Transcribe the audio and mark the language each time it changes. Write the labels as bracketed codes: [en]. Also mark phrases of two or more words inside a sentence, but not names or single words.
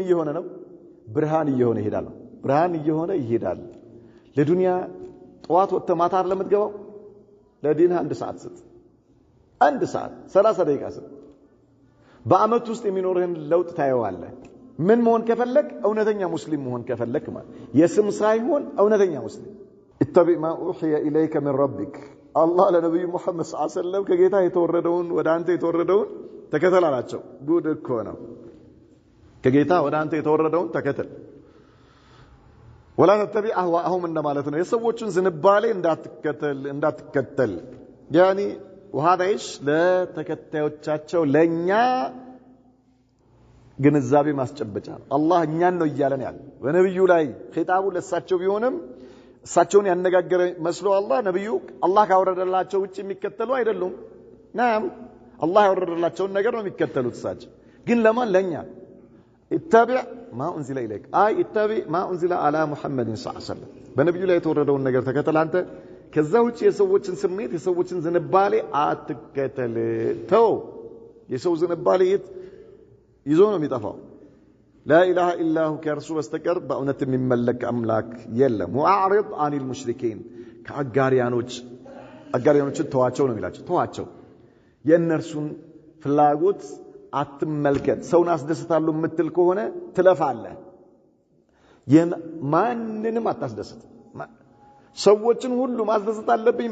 [am] እየሆነ ነው ብርሃን እየሆነ ይሄዳል ለዱንያ ጧት ወጥተህ ማታ ለምትገባው ለዲንህ 1 ሰዓት ስጥ 1 ሰዓት 30 ደቂቃ ስጥ በአመት ውስጥ የሚኖርህን ለውጥ ታየዋለህ ምን መሆን ከፈለክ እውነተኛ ሙስሊም መሆን ከፈለክ ማለት የስም ሳይሆን እውነተኛ ሙስሊም [ar] اتبع ما اوحي اليك من ربك الله [am] ለነብዩ መሐመድ [ar] صلى الله عليه وسلم [am] ከጌታ የተወረደውን ወደ አንተ የተወረደውን ተከተል አላቸው ጉድ እኮ ነው ከጌታ ወደ አንተ የተወረደውን ተከተል [ar] ولا تتبع اهواءهم [am] እንደማለት ነው የሰዎችን ዝንባሌ እንዳትከተል [ar] يعني وهذا ايش [am] ለተከታዮቻቸው ለኛ ግንዛቤ ማስጨበጫ አላህ እኛን ነው ይያለን ያለ በነብዩ ላይ ኺጣቡ ለሳቸው ቢሆንም እሳቸውን ያነጋገረ መስሎ አላህ ነብዩ አላህ ካወረደላቸው ውጪ የሚከተሉ አይደሉም ናም አላህ ያወረደላቸው ነገር ነው የሚከተሉት እሳቸው ግን ለማን ለኛ [ar] اتبع ما انزل اليك اتبع ما انزل على محمد صلى الله عليه وسلم [am] በነብዩ ላይ የተወረደውን ነገር ተከተል አንተ ከዛ ውጪ የሰዎችን ስሜት የሰዎችን ዝንባሌ አትከተል ተው የሰው ዝንባሌ ይዞ ነው የሚጠፋው [ar] لا اله الا هو [am] ከርሱ በስተቀር በእውነት የሚመለክ አምላክ የለም [ar] وأعرض عن المشركين [am] አጋሪያኖችን ተዋቸው ነው የሚላቸው ተዋቸው የእነርሱን ፍላጎት አትመልከት ሰውን አስደስታለሁ የምትል ከሆነ ትለፋለህ ማንንም አታስደስት ሰዎችን ሁሉ ማስደሰት አለብኝ